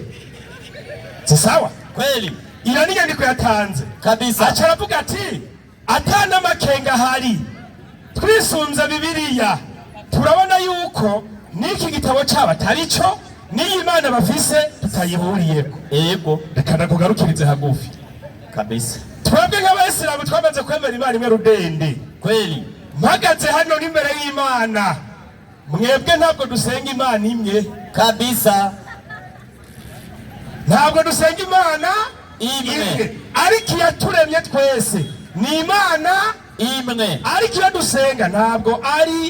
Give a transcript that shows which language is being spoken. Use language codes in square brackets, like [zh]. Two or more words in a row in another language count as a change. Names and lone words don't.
[sw] Si sawa kweli? Ila ni nyandiko yatanze kabisa, [rn] acaravuga ati atana makenga hari twisunza Bibiliya turabona yuko niki gitabo cyaba tarico n'Imana bafise tutayihuriyeko. Yego, reka nakugarukirize hagufi kabisa. Twebwe nk'abayisilamu twamaze kwemera Imana imwe rudende kweli, mpagaze hano n'imbere y'Imana, mwebwe ntabwo dusenga Imana imwe kabisa, ntabwo dusenga Imana imwe, ariko iyaturemye twese ni Imana imwe, ariko iyo dusenga ntabwo ari